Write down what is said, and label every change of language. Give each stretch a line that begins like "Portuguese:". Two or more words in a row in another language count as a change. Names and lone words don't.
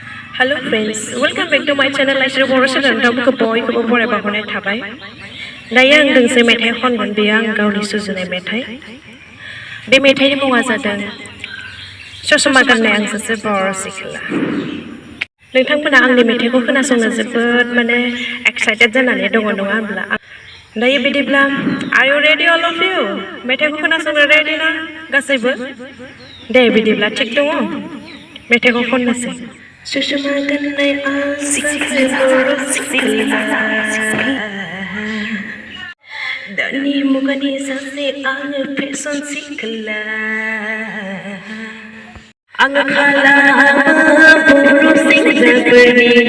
English: Hello friends, welcome back to my channel.
Bodo: Laisir बर' channel नोंथांमोनखौ बयखौबो बरायबा हरनाय थाबाय। दायो आं दोंसे मेथाइ खनगोन बेयो आं गावनि सुजुनाय मेथाइ। बे मेथाइनि मुङा जादों ससमा गाननाय आं सासे बर' सिख्ला। नोंथांमोना आंनि मेथाइखौ खोनासंनो जोबोद एक्साइटेड जानानै दङ नङा होनब्ला? दायो बिदिब्ला
English: Are you ready all of you?
Bodo: मेथाइखौ खोनासंनो रेडि ना गासैबो? दे बिदिब्ला थिग दङ। मेथाइखौ खननोसै। ससमा गाननाय आं सासे बर' सिख्ला दानि मुगानि सासे आङो फेशन सिख्ला आङो खालामो बर' सेंग्राफोरनि